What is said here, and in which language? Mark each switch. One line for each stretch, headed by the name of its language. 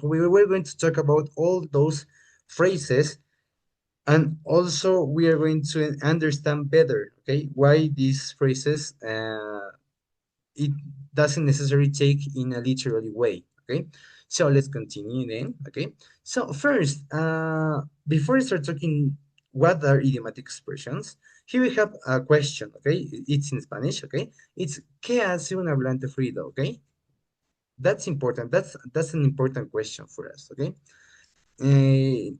English: We're going to talk about all those phrases, and also we are going to understand better, okay, why these phrases it doesn't necessarily take in a literally way, okay? So let's continue then, okay? So first, before I start talking what are idiomatic expressions, here we have a question, okay? It's in Spanish, okay?
Spanish: It's ¿qué hace un hablante fluido, okay?
English: That's important. That's an important question for us, okay?